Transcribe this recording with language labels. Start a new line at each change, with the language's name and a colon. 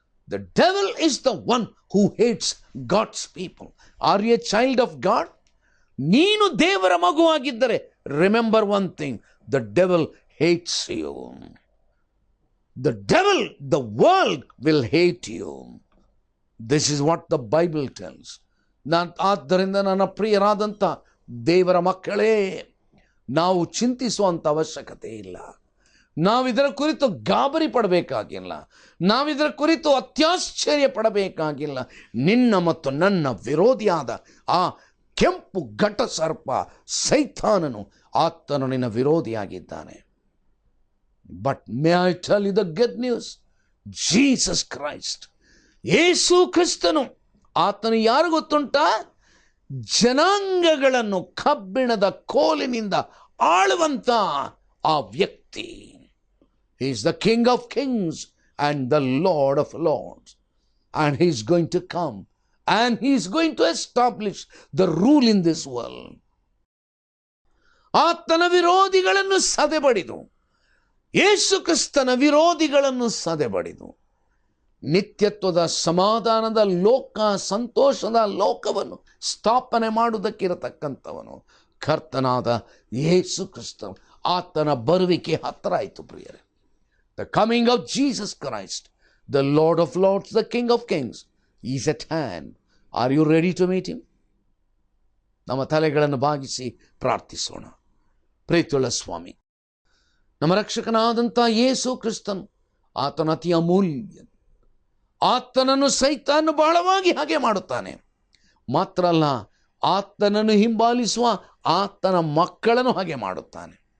English: The devil is the one who hates God's people. Are you a child of God?
Kannada: ನೀನು ದೇವರ ಮಗುವಾಗಿದ್ದರೆ,
English: remember one thing, the devil hates you. The devil, the world will hate you. This is what the Bible tells.
Kannada: ಆದ್ದರಿಂದ ನನ್ನ ಪ್ರಿಯರಾದಂಥ ದೇವರ ಮಕ್ಕಳೇ, ನಾವು ಚಿಂತಿಸುವಂಥ ಅವಶ್ಯಕತೆ ಇಲ್ಲ. ನಾವಿದರ ಕುರಿತು ಗಾಬರಿ ಪಡಬೇಕಾಗಿಲ್ಲ. ನಾವಿದರ ಕುರಿತು ಅತ್ಯಾಶ್ಚರ್ಯ ಪಡಬೇಕಾಗಿಲ್ಲ. ನಿನ್ನ ಮತ್ತು ನನ್ನ ವಿರೋಧಿಯಾದ ಆ ಕೆಂಪು ಘಟ ಸರ್ಪ ಸೈತಾನನು, ಆತನು ನಿನ್ನ ವಿರೋಧಿಯಾಗಿದ್ದಾನೆ.
English: but may I tell you the good news, Jesus Christ, ಯೇಸು ಕ್ರಿಸ್ತನು,
Kannada: ಆತನು ಯಾರು ಗೊತ್ತುಂಟ? ಜನಾಂಗಗಳನ್ನು ಕಬ್ಬಿಣದ ಕೋಲಿನಿಂದ ಆಳುವಂತ ಆ ವ್ಯಕ್ತಿ.
English: He is the King of Kings and the Lord of Lords. And he is going to come and he is going to establish the rule in this world.
Kannada: ಆತನ ವಿರೋಧಿಗಳನ್ನು ಸದೆಬಡಿದು, ಯೇಸು ಕ್ರಿಸ್ತನ ವಿರೋಧಿಗಳನ್ನು ಸದೆಬಡಿದು, ನಿತ್ಯತ್ವದ ಸಮಾಧಾನದ ಲೋಕ, ಸಂತೋಷದ ಲೋಕವನ್ನು ಸ್ಥಾಪನೆ ಮಾಡುವುದಕ್ಕಿರತಕ್ಕಂಥವನು ಕರ್ತನಾದ ಯೇಸು ಕ್ರಿಸ್ತ. ಆತನ ಬರುವಿಕೆ ಹತ್ತಿರ ಆಯಿತು ಪ್ರಿಯರೇ.
English: The coming of Jesus Christ, the Lord of Lords, the King of Kings, is at hand. Are you ready to meet him?
Kannada: ನಮ್ಮ ತಲೆಗಳನ್ನು ಬಾಗಿಸಿ ಪ್ರಾರ್ಥಿಸೋಣ. ಪ್ರೀತಿಯುಳ್ಳ ಸ್ವಾಮಿ, ನಮ್ಮ ರಕ್ಷಕನಾದಂಥ ಯೇಸು ಕ್ರಿಸ್ತನು, ಆತನ ಅತಿ ಅಮೂಲ್ಯ, ಆತನನ್ನು ಸೈತಾನು ಬಹಳವಾಗಿ ಹಾಗೆ ಮಾಡುತ್ತಾನೆ. ಮಾತ್ರ ಅಲ್ಲ, ಆತನನ್ನು ಹಿಂಬಾಲಿಸುವ ಆತನ ಮಕ್ಕಳನ್ನು ಹಾಗೆ ಮಾಡುತ್ತಾನೆ.